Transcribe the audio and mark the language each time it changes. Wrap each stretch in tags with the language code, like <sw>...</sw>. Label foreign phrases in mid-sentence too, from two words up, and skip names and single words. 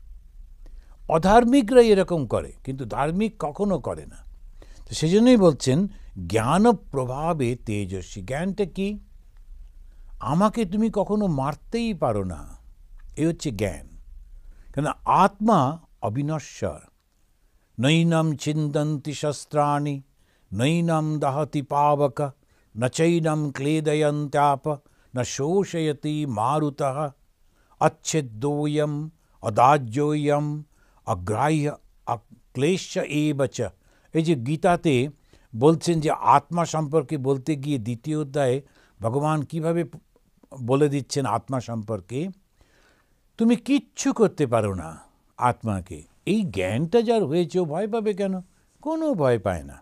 <bn>অধার্মিকরা এরকম করে, কিন্তু ধার্মিক কখনো করে না। তো সেজন্যই বলছেন জ্ঞান প্রভাবে তেজস্বী। জ্ঞানটা কি? আমাকে তুমি কখনো মারতেই পারো না, এই হচ্ছে জ্ঞান। কেন আত্মা অবিনশ্বর।</bn> <sa>নৈনম ছিন্দন্তি শস্ত্রাণি নৈনম দাহতি পাবক न चैनं क्लेदयन्त्याप न शोषयति मारुतः अच्छेद्योऽयम् अदाज्योऽयम् अग्राह्य अक्लेश एव च।</sa> <bn>এই যে গীতাতে বলছেন যে আত্মা সম্পর্কে বলতে গিয়ে দ্বিতীয় অধ্যায়ে ভগবান কিভাবে বলে দিচ্ছেন আত্মা সম্পর্কে, তুমি কিচ্ছু করতে পারো না আত্মাকে। এই জ্ঞানটা যার হয়েছে ও ভয় পাবে কেন? কোনো ভয় পায় না।</bn>